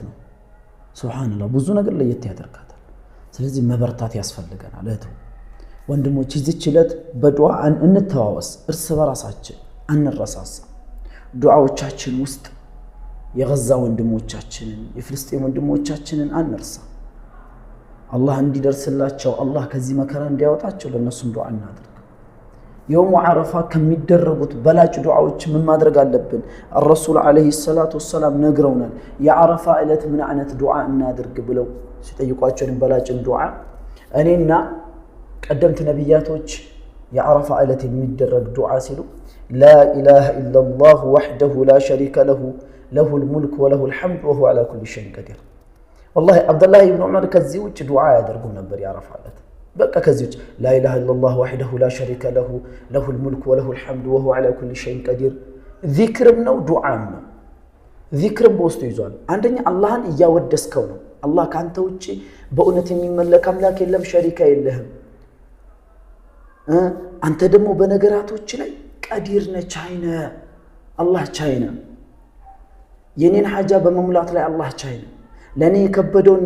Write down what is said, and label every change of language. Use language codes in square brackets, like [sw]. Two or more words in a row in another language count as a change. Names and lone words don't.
[am] ነው። ሱብሓነላህ ብዙ ነገር ለየት ያደርጋታል። ስለዚህ መበርታት ያስፈልገናል። እህቱ ወንድሞች፣ ይህች ዕለት በዱዓ እንተዋወስ፣ እርስ በራሳችን አንረሳሳ። ዱዓዎቻችን ውስጥ የገዛ ወንድሞቻችንን የፍልስጤም ወንድሞቻችንን አንርሳ። አላህ እንዲደርስላቸው አላህ ከዚህ መከራ እንዲያወጣቸው ለነሱም ዱዓ እናድርግ። [ar] يوم عرفة [am] ከሚደረጉት በላጭ ዱዓዎች ምን ማድረግ አለብን? [ar] الرسول عليه الصلاة والسلام [am] ነግረውናል። የዓረፋ ዕለት ምን አይነት ዱዓ እናድርግ ብለው ሲጠይቋቸው በላጭን ዱዓ እኔና ቀደምት ነብያቶች የዓረፋ ዕለት የሚደረግ ዱዓ ሲሉ [ar] لا إله إلا الله وحده لا شريك له له الملك وله الحمد وهو على كل شيء قدير። والله عبد الله بن عمر [am] ከዚህ ውጭ ዱዓ ያደርጉ ነበር የዓረፋ ዕለት። በቃ ከዚህ ውጭ [ar] لا إله إلا الله وحده لا شريك له له الملك وله الحمد وهو على كل شيء قدير። [am] ዚክርም ነው ዱዓም ነው። ዚክርም በውስጡ ይዟል። አንደኛ አላህን እያወደስከው ነው። አላህ ካንተ ውጪ በእውነት የሚመለክ አምላክ የለም፣ ሸሪካ የለህም። አንተ ደግሞ በነገራቶች ላይ ቀዲር ነህ፣ ቻይ ነህ። አላህ ቻይ ነው። የኔን ሐጃ በመሙላት ላይ አላህ ቻይ ነው። ለኔ የከበደውን